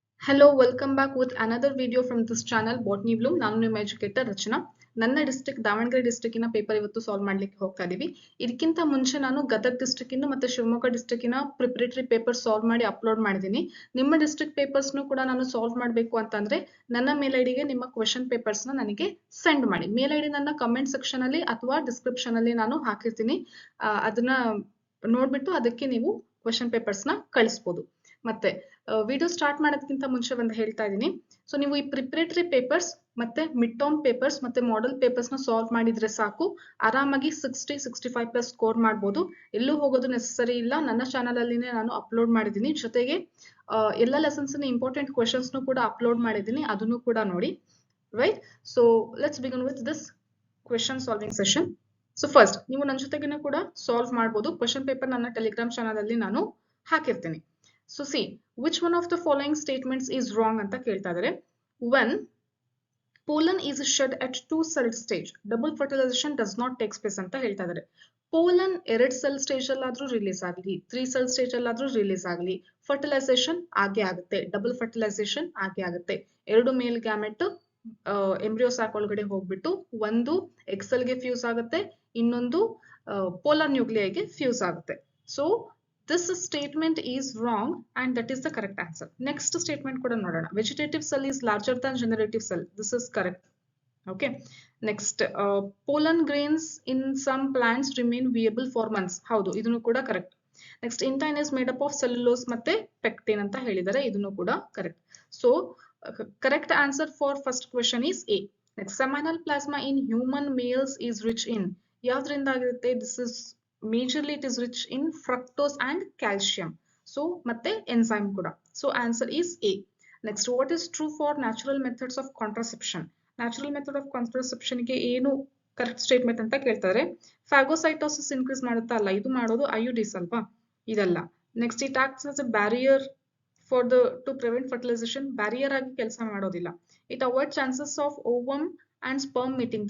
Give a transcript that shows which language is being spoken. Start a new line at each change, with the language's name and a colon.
English: Hello, welcome back with another video from this channel Botany Bloom.
Kannada: ನಾನು ನಿಮ್ಮ educator ರಚನಾ. ನನ್ನ district Davanagere ಡಿಸ್ಟ್ರಿಕ್ಕಿನ paper ಇವತ್ತು solve ಮಾಡ್ಲಿಕ್ಕೆ ಹೋಗ್ತಾ ಇದೀವಿ. ಇದಕ್ಕಿಂತ ಮುಂಚೆ ನಾನು ಗದಗ ಡಿಸ್ಟ್ರಿಕ್ಕಿನ ಮತ್ತೆ ಶಿವಮೊಗ್ಗ ಡಿಸ್ಟ್ರಿಕ್ಕಿನ ಪ್ರಿಪರೇಟರಿ ಪೇಪರ್ ಸಾಲ್ವ್ ಮಾಡಿ ಅಪ್ಲೋಡ್ ಮಾಡಿದ್ದೀನಿ. ನಿಮ್ಮ ಡಿಸ್ಟ್ರಿಕ್ಟ್ ಪೇಪರ್ಸ್ನು ಕೂಡ ನಾನು ಸಾಲ್ವ್ ಮಾಡಬೇಕು ಅಂತಂದ್ರೆ ನನ್ನ ಮೇಲ್ ಐಡಿಗೆ ನಿಮ್ಮ ಕ್ವೆಶ್ಚನ್ ಪೇಪರ್ಸ್ನ ನನಗೆ ಸೆಂಡ್ ಮಾಡಿ. ಮೇಲ್ ಐಡಿ ನನ್ನ ಕಮೆಂಟ್ ಸೆಕ್ಷನ್ ಅಲ್ಲಿ ಅಥವಾ ಡಿಸ್ಕ್ರಿಪ್ಷನ್ ಅಲ್ಲಿ ನಾನು ಹಾಕಿರ್ತೀನಿ. ಅದನ್ನ ನೋಡ್ಬಿಟ್ಟು ಅದಕ್ಕೆ ನೀವು ಕ್ವೆಶ್ಚನ್ ಪೇಪರ್ಸ್ನ ಕಳಿಸ್ಬೋದು. ಮತ್ತೆ ವಿಡಿಯೋ ಸ್ಟಾರ್ಟ್ ಮಾಡೋದಕ್ಕಿಂತ ಮುಂಚೆ ಒಂದು ಹೇಳ್ತಾ ಇದ್ದೀನಿ. ಸೊ ನೀವು ಈ ಪ್ರಿಪರೇಟರಿ ಪೇಪರ್ಸ್ ಮತ್ತೆ ಮಿಡ್ ಟರ್ಮ್ ಪೇಪರ್ಸ್ ಮತ್ತೆ ಮಾಡೆಲ್ ಪೇಪರ್ಸ್ ನ ಸಾಲ್ವ್ ಮಾಡಿದ್ರೆ ಸಾಕು, ಆರಾಮಾಗಿ 60-65+ ಸ್ಕೋರ್ ಮಾಡ್ಬೋದು. ಎಲ್ಲೂ ಹೋಗೋದು ನೆಸೆಸರಿ ಇಲ್ಲ. ನನ್ನ ಚಾನಲ್ ಅಲ್ಲಿನೇ ನಾನು ಅಪ್ಲೋಡ್ ಮಾಡಿದ್ದೀನಿ. ಜೊತೆಗೆ ಎಲ್ಲ ಲೆಸನ್ಸ್ ಇಂಪಾರ್ಟೆಂಟ್ ಕ್ವೆಶನ್ಸ್ ಕೂಡ ಅಪ್ಲೋಡ್ ಮಾಡಿದ್ದೀನಿ, ಅದನ್ನು ಕೂಡ ನೋಡಿ.
English: Right, so let's begin with this question solving session.
Kannada: So first ನೀವು ನನ್ನ ಜೊತೆಗಿನ ಕೂಡ ಸಾಲ್ವ್ ಮಾಡ್ಬೋದು. ಕ್ವೆಶನ್ ಪೇಪರ್ ನನ್ನ ಟೆಲಿಗ್ರಾಮ್ ಚಾನಲ್ ಅಲ್ಲಿ ನಾನು ಹಾಕಿರ್ತೀನಿ.
English: So see, which one of the following statements is wrong
Kannada: ಅಂತ ಕೇಳ್ತಾ ಇದ್ದಾರೆ.
English: When pollen is shed at 2-cell stage, double fertilization does not take place
Kannada: ಅಂತ ಹೇಳ್ತಾ ಇದ್ದಾರೆ. ಪೋಲನ್ 2 ಸೆಲ್ ಸ್ಟೇಜ್ ಅಲ್ಲಾದ್ರೂ ರಿಲೀಸ್ ಆಗಲಿ, 3 ಸೆಲ್ ಸ್ಟೇಜ್ ಅಲ್ಲಾದ್ರೂ ರಿಲೀಸ್ ಆಗಲಿ, ಫರ್ಟಿಲೈಸೇಷನ್ ಆಗೇ ಆಗುತ್ತೆ, ಡಬಲ್ ಫರ್ಟಿಲೈಸೇಷನ್ ಆಗೇ ಆಗುತ್ತೆ. 2 ಮೇಲ್ ಗ್ಯಾಮೆಟ್ ಎಂಬ್ರಿಯೋ ಸ್ಯಾಕ್ ಒಳಗಡೆ ಹೋಗ್ಬಿಟ್ಟು ಒಂದು ಎಕ್ಸೆಲ್ ಗೆ ಫ್ಯೂಸ್ ಆಗುತ್ತೆ, ಇನ್ನೊಂದು ಪೋಲಾರ್ ನ್ಯೂಕ್ಲಿಯೈಗೆ ಫ್ಯೂಸ್ ಆಗುತ್ತೆ.
English: So this statement is wrong and that is the correct answer. Next statement
Kannada: kuda nodona.
English: Vegetative cell is larger than generative cell. This is correct. Okay. Next, pollen grains in some plants remain viable for months.
Kannada: Haudu, idunu kuda
English: correct. Next, intine is made up of cellulose
Kannada: matte
English: pectin
Kannada: anta helidare, idunu kuda
English: correct. So correct answer for first question is A. Next, seminal plasma in human males is rich in
Kannada: yavadrinda agirutte.
English: This is majorly it is rich in fructose and calcium. So
Kannada: matte
English: enzyme
Kannada: kuda.
English: So answer is A. Next, what is true for natural methods of contraception? Natural method of contraception
Kannada: ಗೆ ಏನು correct statement ಅಂತ ಕೇಳ್ತಾರೆ. ಫಾಗೋಸೈಟೋಸಿಸ್ increase ಮಾಡುತ್ತಾ ಅಲ್ಲ, ಇದು ಮಾಡೋದು ಐಯುಡಿಸ್ ಅಲ್ವಾ, ಇದಲ್ಲ.
English: Next, it acts as a barrier for to prevent fertilization.
Kannada: Barrier ಆಗಿ ಕೆಲಸ ಮಾಡೋದಿಲ್ಲ.
English: It avoid chances of ovum and sperm meeting.